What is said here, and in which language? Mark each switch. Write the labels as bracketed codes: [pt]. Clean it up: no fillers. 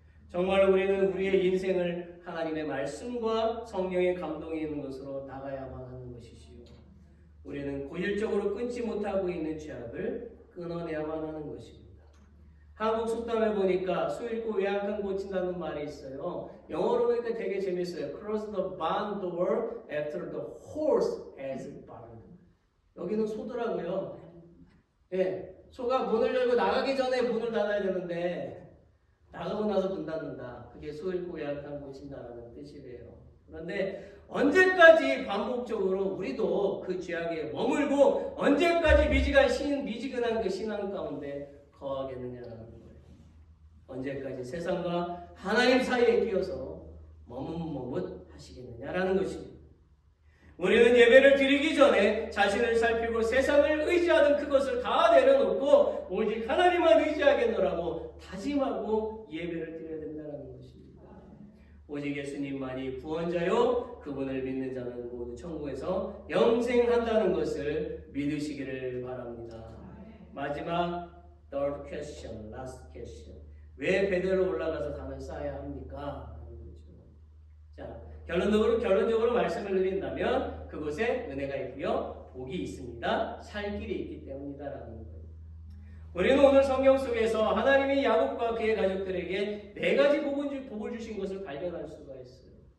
[ko] 정말 우리는 우리의 인생을 하나님의 말씀과 성령의 감동이 있는 것으로 나가야만 하는 것이지요. 우리는 고질적으로 끊지 못하고 있는 죄악을 끊어내야만 하는 것입니다. 한국 속담에 보니까 소 잃고 외양간 고친다는 말이 있어요. 영어로 보니까 되게 재밌어요. [en] Cross the barn door after the horse has barn. [ko] 여기는 소더라고요. 예, 소가 문을 열고 나가기 전에 문을 닫아야 되는데 나가고 나서 문 닫는다. 그게 소 잃고 외양간 고친다는 뜻이래요. 그런데 언제까지 반복적으로 우리도 그 죄악에 머물고 언제까지 미지근한 그 신앙 가운데 거하겠느냐라는 거예요. 언제까지 세상과 하나님 사이에 끼어서 머뭇머뭇하시겠느냐라는 것입니다. 우리는 예배를 드리기 전에 자신을 살피고 세상을 의지하던 그것을 다 내려놓고 오직 하나님만 의지하겠노라고 다짐하고 예배를 드려야 된다는 것입니다. 오직 예수님만이 구원자요 그분을 믿는 자는 모두 천국에서 영생한다는 것을 믿으시기를 바랍니다. 마지막 [en] third question, last question. [ko] 왜 베델로 올라가서 단을 쌓아야 합니까? 자, 결론적으로 말씀을 드린다면 그곳에 은혜가 있고요, 복이 있습니다. 살 길이 있기 때문이다라는 거예요. 우리는 오늘 성경 속에서 하나님이 야곱과 그의 가족들에게 4가지 복을 주신 것을 발견할 수가 있어요.